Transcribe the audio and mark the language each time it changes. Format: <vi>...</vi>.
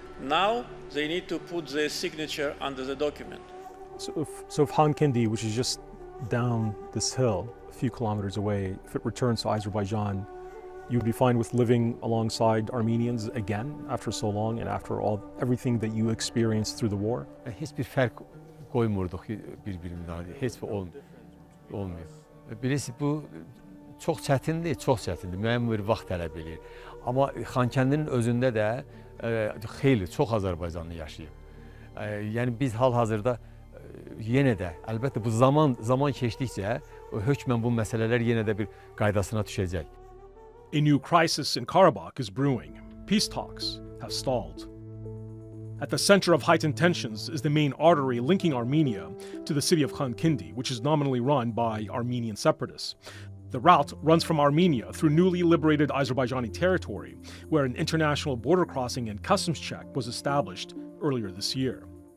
<en>Now they need to put their signature under the document. So if Khankindi, which is just down this hill, a few kilometers away, if it returns to Azerbaijan, you'd be fine with living alongside Armenians again after so long and after everything that you experienced through the war?</en> <az>Hiçbir fərq qoymurduq bir-birimizdən, heç bir olmuyor. Birisi bu çox çətindir, müəyyən bir vaxt tələb edir. Amma Xankəndinin özündə də xeyli, çox Azərbaycanlı yaşayıb. Yəni biz hal-hazırda yenə də, əlbəttə bu zaman keçdikcə hökmən bu məsələlər yenə də bir qaydasına düşəcək.</az> <en>A new crisis in Karabakh is brewing. Peace talks have stalled. At the center of heightened tensions is the main artery linking Armenia to the city of Khankindi, which is nominally run by Armenian separatists. The route runs from Armenia through newly liberated Azerbaijani territory, where an international border crossing and customs check was established earlier this year.</en>